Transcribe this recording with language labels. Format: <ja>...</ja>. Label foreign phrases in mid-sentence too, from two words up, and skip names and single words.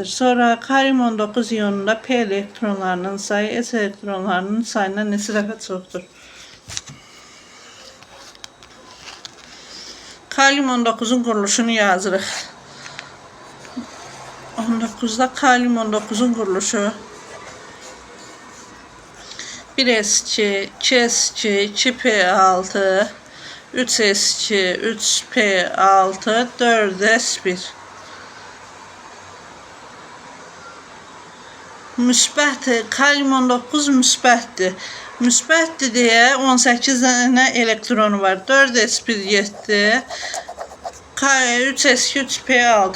<az>Sonra kalium 19 iyonunda P elektronlarının sayı S elektronlarının sayından neçə dəfə çoxdur? Kalium 19'un quruluşunu yazırıq. 19'da kalium 19'un quruluşu 1s2, 2s2, 2p6, 3s2, 3p6, 4s1. Müsbətdir. Kalium 19 müsbətdir. Müsbətdir deyə 18 dənə elektronu var. 4s1 getdi. 3s2, 3p6.</az>